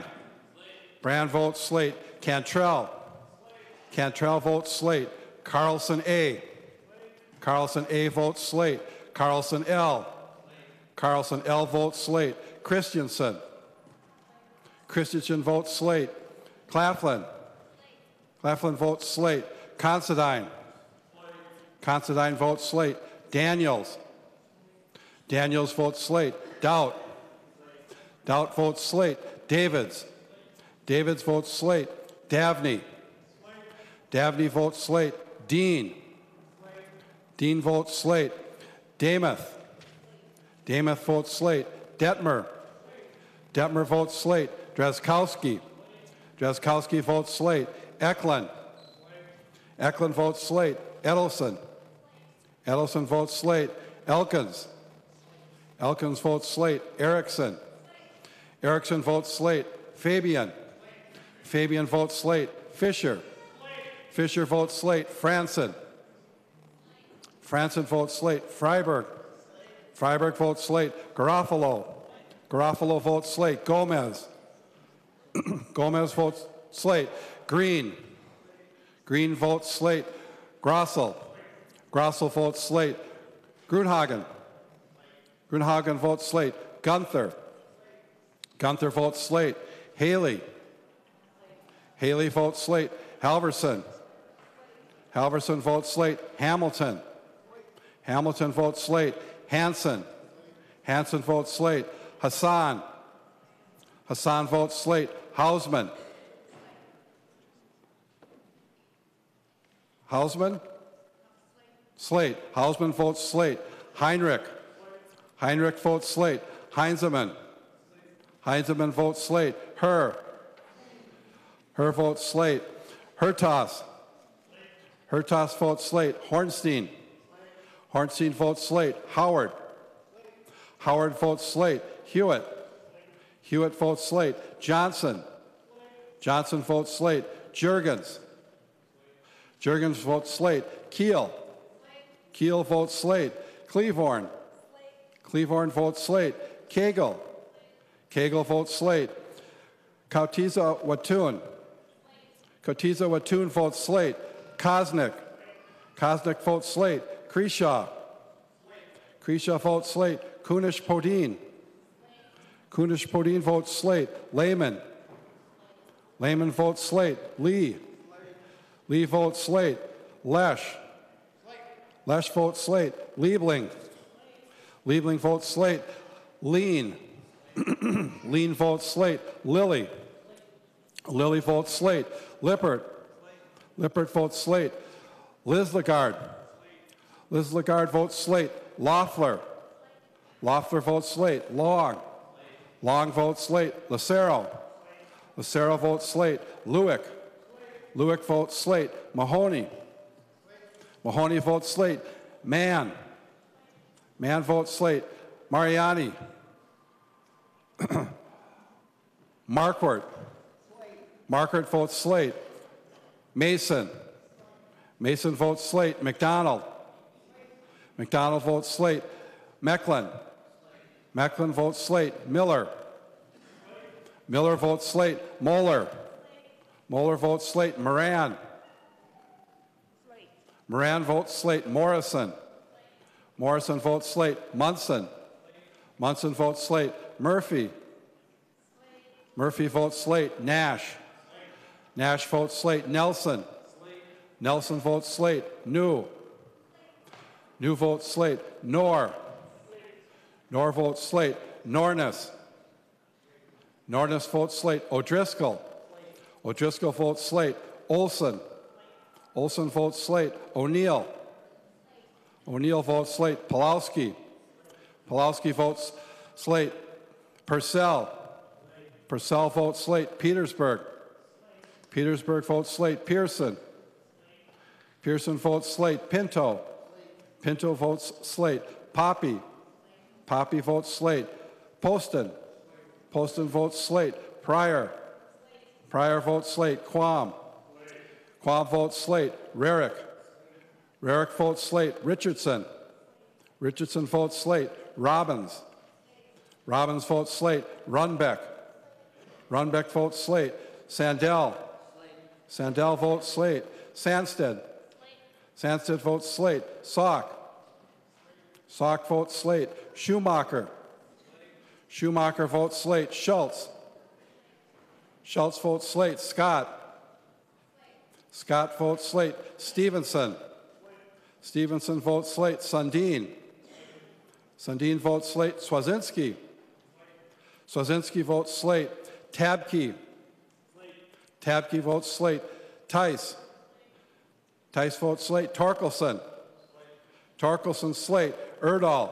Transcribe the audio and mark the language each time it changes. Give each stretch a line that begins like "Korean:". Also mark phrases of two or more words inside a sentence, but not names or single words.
English: Brand votes slate. Cantrell. Cantrell votes slate. Carlson A. Carlson A votes slate. Carlson L. Carlson L votes slate. Christensen. Christensen votes slate. Claflin. Claflin votes slate. Considine. Considine votes slate. Daniels. Daniels votes slate. Doubt. Doubt votes slate. Davids. Davids votes slate. Davney. Davney votes slate. Dean. Dean votes slate. Demuth. Demuth votes slate. Detmer. Detmer votes slate. Drazkowski. Drazkowski votes slate. Eklund. Eklund votes slate. Edelson. Edelson votes slate. Elkins. Elkins votes slate. Erickson. Erickson votes slate. Fabian. Fabian votes slate. Fisher. Fisher votes slate. Franson. Franson votes slate. Freiberg. Freiberg votes slate. Garofalo. Garofalo votes slate. Gomez. Gomez votes slate. Green. Green votes slate. Grossel. Grossel votes slate. Grunhagen. Grunhagen votes slate. Gunther. Gunther votes slate. Haley. Haley votes slate. Halverson. Halverson votes slate. Hamilton. Hamilton votes slate. Hanson. Hanson votes slate. Hassan. Hassan votes slate. Hausman. Hausman? Slate. Hausman votes slate. Heinrich. Heinrich votes slate. Heinzemann. Heinzemann votes slate. Her. Her votes slate. Hertas. Hertas votes slate. Hornstein. Hornstein votes slate. Howard. Howard votes slate. Hewitt. Hewitt votes slate. Johnson. Johnson votes slate. Juergens. Juergens votes slate. Keel. Keel votes slate. Cleavorn. Cleavorn votes slate. Cagle. Cagle votes slate. Kautiza Watun. Kautiza Watun votes slate. Kosnick. Kosnick votes slate. Kreshaw. Kreshaw votes slate. Kunish Podine. Kunish Podine votes slate. Lehman. Lehman votes slate. Lee. Lee votes slate. Lesh. Lesh votes slate. Liebling. Liebling votes slate. Lean. Lean votes slate. Lilly. Lilly votes slate. Lippert. Lippert votes slate. Lislegard. Lislegard votes slate. Loeffler. Loeffler votes slate. Long. Long votes slate. Lucero. Lucero votes slate. Lewick. Lewick votes slate. Mahoney. Mahoney votes slate. Mann. Mann votes slate. Mariani. Marquardt. Marquardt votes slate. Mason. Mason votes slate. McDonald. McDonald votes slate. Mecklin. Mecklin votes slate. Miller. Miller votes slate. Moeller. Moeller votes slate. Moran. Moran votes slate. Morrison. Morrison votes slate. Munson. Munson votes slate. Murphy. Murphy votes slate. Nash. Nash votes slate. Nelson. Nelson votes slate. New. New votes slate. Knorr. Knorr votes slate. Nornis. Nornis votes slate. O'Driscoll. O'Driscoll votes slate. Olson. Olson votes slate. O'Neill. O'Neill votes slate. Pulowski. Pulowski votes slate. Purcell. Purcell votes slate. Petersburg. Petersburg votes slate. Pearson. Pearson votes slate. Pinto. Pinto votes slate. Poppy. Poppy votes slate. Poston. Poston votes slate. Pryor. Pryor votes slate. Quam. Quam votes slate. Rarick. Rarick votes slate. Richardson. Richardson votes slate. Robbins. Robbins votes slate. Runbeck. Runbeck votes slate. Sandell. Sandell votes slate. Sandsted. Sandsted votes slate. Salk. Salk votes slate. Schumacher. Schumacher votes slate. Schultz. Schultz votes slate. Scott. Scott votes slate. Stevenson. Stevenson votes slate. Sundin. Sundin votes slate. Swazinski. Swazinski votes slate. Tabke. Tabke votes slate. Tice. Tice votes slate. Torkelson. Torkelson slate. Erdahl.